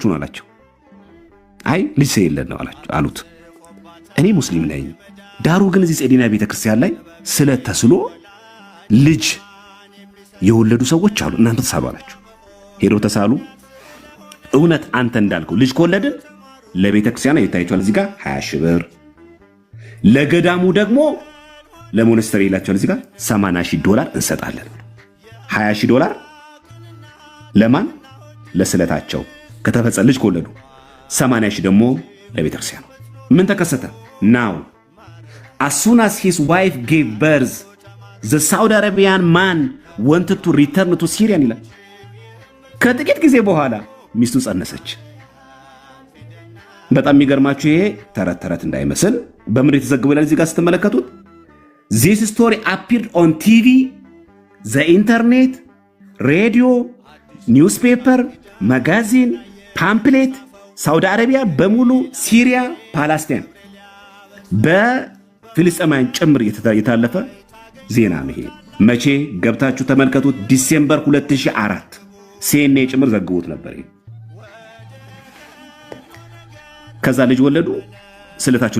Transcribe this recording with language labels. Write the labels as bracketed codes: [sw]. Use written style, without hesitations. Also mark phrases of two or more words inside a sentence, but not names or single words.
[am] ነው አላቸው። አይ ልጅ የለን ነው አሉት። እኔ ሙስሊም ነኝ፣ ዳሩ ግን እዚህ ጼዴንያ ቤተክርስቲያን ላይ ስለተስሎ ልጅ የወለዱ ሰዎች አሉ፣ እናንተ ተሳሉ አላቸው። ሄደው ተሳሉ። እውነት አንተ እንዳልከው ልጅ ከወለድን ለቤተክርስቲያን ይታያቸዋል እዚህ ጋር 20 ሺህ ብር፣ ለገዳሙ ደግሞ ለሞነስተሪ ይላቸዋል እዚህ ጋር $80,000 እንሰጣለን። $20,000 ለማን? ለስለታቸው ከተፈጸመ ልጅ ከወለዱ፣ 80,000 ደግሞ ለቤተክርስቲያን። ምን ተከሰተ? [en] ናው as soon as his wife gave birth the Saudi Arabian man wanted to return to Syria [am] ይላል። ከጥቂት ጊዜ በኋላ ሚስቱ ጸነሰች። በጣም የሚገርማችሁ ይሄ ተረት ተረት እንዳይመስል በምን የተዘገበው ይላል እዚህ ጋር ስትመለከቱት [en] this story appeared on TV, the internet, radio, newspaper, magazine, pamphlet [am] ሳውዲ አረቢያ በሙሉ ሲሪያ፣ ፓለስታይን በፍልስጤማውያን ጭምር የተላለፈ ዜና ነው። ይሄ መቼ ገብታችሁ ተመልከቱት። ዲሴምበር 2004 ሲኤንኤ ጭምር ዘግቦት ነበር። ከዛ ልጅ ወለዱ። ስለታችሁ